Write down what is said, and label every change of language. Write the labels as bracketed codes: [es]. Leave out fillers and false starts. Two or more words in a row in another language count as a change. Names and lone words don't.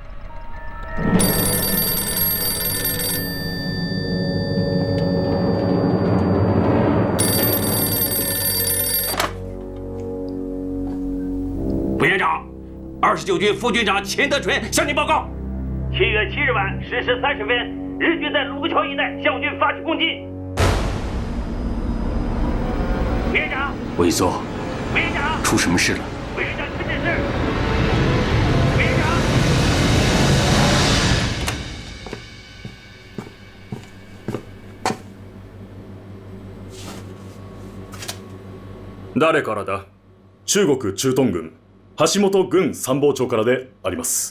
[zh] 委员长，29军副军长钱德纯向您报告：7月7日晚10时30分，日军在卢沟桥一带向我军发起攻击。委员长，委座，委员长，出什么事了？委员长，请指示。委员长。 [ja] 誰からだ？中国駐屯軍橋本軍参謀長からであります。